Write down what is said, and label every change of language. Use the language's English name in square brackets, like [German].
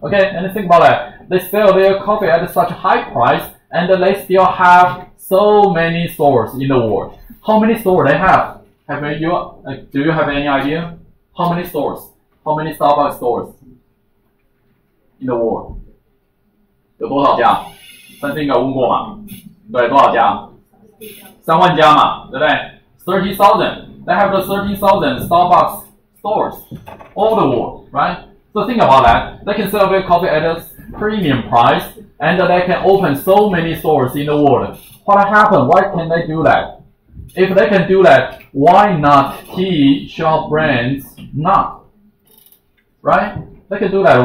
[English] Okay, and think about that. They sell their coffee at such a high price, and they still have so many stores in the world. How many stores they have? Do you have any idea? How many stores? How many Starbucks stores in the world? [Chinese] 有多少家？上次应该问过嘛？对，多少家？3万家嘛，对不对 ？30,000. [English] They have the 30,000 Starbucks stores all the world, right? So think about that. They can sell their coffee at a premium price, and they can open so many stores in the world. What happened? Why can they do that? If they can do that, why not tea shop brands not? Right? They can do that.